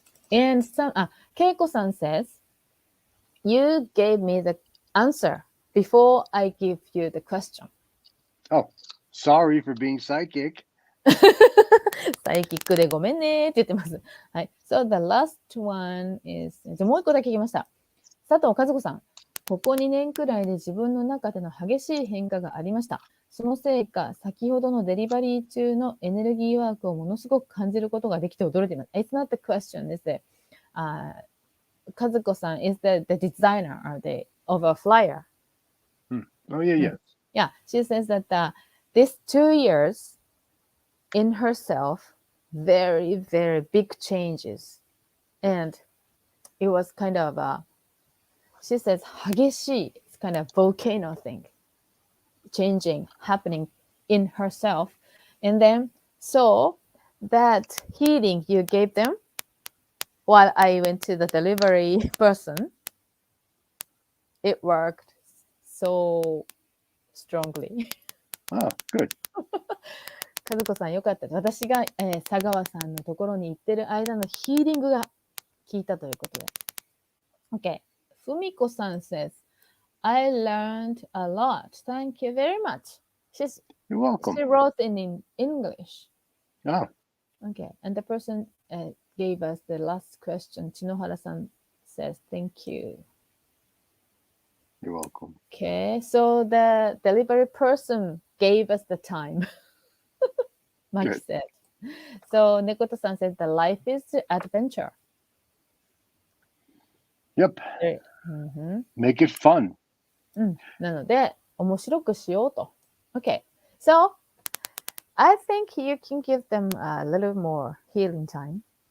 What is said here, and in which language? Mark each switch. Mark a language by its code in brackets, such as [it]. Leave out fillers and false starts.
[en] And Keiko さん says, You gave me the answer before I give you the question. Oh, sorry for being psychic. [ja] サイキックでごめんねって言ってます。はい。 [en] So the last one is, [ja] じゃもう一個だけ聞きました。佐藤和子さん。ここ2年くらいで自分の中での激しい変化がありました。そのせいか、先ほどのデリバリー中のエネルギーワークをものすごく感じることができて驚いています。 [en] It's not the question, is it? 和子さん is the designer of a flyer. Oh, yeah. Yeah, she says that this 2 years in herself, very, very big changes. And it was kind of she says 激しい it's kind of volcano thing changing happening in herself, and then so that healing you gave them while I went to the delivery person, it worked so strongly. Oh, good. [ja] 和子さんよかった。私が、佐川さんのところに行ってる間のヒーリングが効いたということで。 [en] Okay. ふみこさん says, I learned a lot. Thank you very much. You're welcome. She wrote in English. Oh. Okay. And the person gave us the last question. ちのはらさん says, thank you. You're welcome. Okay. So the delivery person gave us the time. Mike said. So Nekoto-san said, the life is adventure. Yep. Make it fun. [ja] なので、面白くしようと。 [en] Okay. So, I think you can give them a little more healing time.